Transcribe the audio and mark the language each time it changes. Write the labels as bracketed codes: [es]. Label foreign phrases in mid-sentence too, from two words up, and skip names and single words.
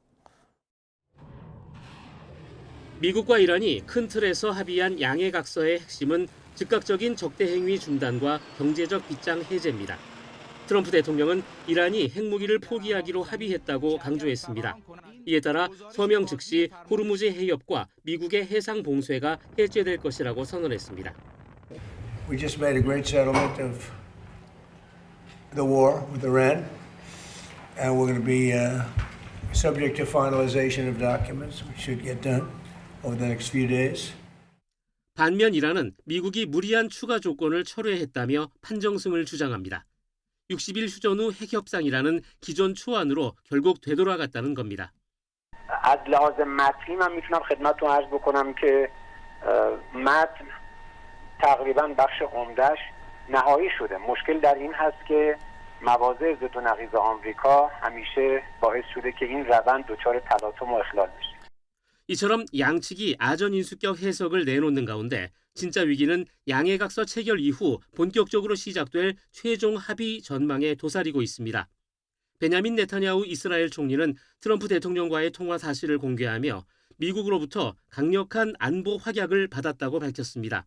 [ko] 미국과 이란이 큰 틀에서 합의한 양해각서의 핵심은 즉각적인 적대 행위 중단과 경제적 빗장 해제입니다. 트럼프 대통령은 이란이 핵무기를 포기하기로 합의했다고 강조했습니다. 이에 따라 서명 즉시 호르무즈 해협과 미국의 해상 봉쇄가 해제될 것이라고 선언했습니다. [en] We just made a great settlement of the war with Iran, and we're going to be subject to finalization of documents, which should get done over the next few days. [ko] 반면 이란은 미국이 무리한 추가 조건을 철회했다며 판정승을 주장합니다. 60일 휴전 후 핵협상이라는 기존 초안으로 결국 되돌아갔다는 겁니다. [fa] از لحاظ متنی من میتونم خدمتتون عرض بکنم که متن تقریبا بخش عمده‌اش نهایی شده. مشکل در این هست که مواضع ضد و نقیض آمریکا همیشه باعث شده که این روند دچار تلاطم و اخلال بشه. [ko] 이처럼 양측이 아전인수격 해석을 내놓는 가운데 진짜 위기는 양해각서 체결 이후 본격적으로 시작될 최종 합의 전망에 도사리고 있습니다. 베냐민 네타냐후 이스라엘 총리는 트럼프 대통령과의 통화 사실을 공개하며 미국으로부터 강력한 안보 확약을 받았다고 밝혔습니다.